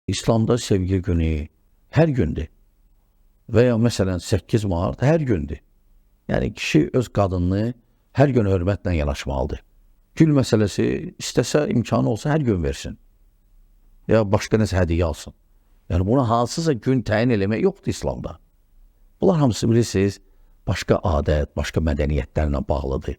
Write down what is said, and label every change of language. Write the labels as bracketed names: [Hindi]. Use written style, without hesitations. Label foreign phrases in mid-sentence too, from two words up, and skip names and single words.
[Turkish] İslamda sevgi günü her gündür. Veya mesela 8 Mart her gündür. [Azerbaijani] Yani kişi öz qadınını hər gün hörmətlə yanaşmalıdır. Gül məsələsi istəsə imkanı olsa hər gün versin. Ya başqa nəsə hədiyyə alsın. Yəni buna hansısa gün təyin eləmək yoxdur İslamda. Bunlar hamısı bilirsiniz, başqa adət, başqa mədəniyyətlərlə bağlıdır.